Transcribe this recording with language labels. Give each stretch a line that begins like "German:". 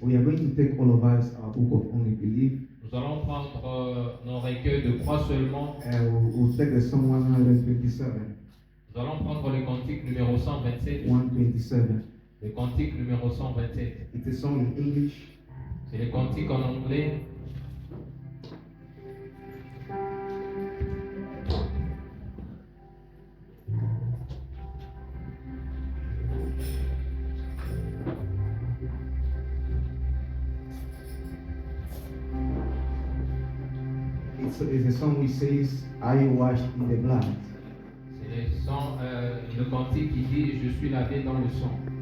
English: We are going to take all of us our book of Only Believe.
French: Nous allons prendre nos recueils de croix seulement.
English: We'll take the Psalm 127.
French: Nous allons prendre le cantique numéro 127.
English: 127.
French: Le cantique numéro 127.
English: It's a song in English.
French: C'est le cantique en anglais.
English: It's a song which says, "Are you washed in the blood?"
French: C'est le cantique qui dit je suis lavé dans le sang.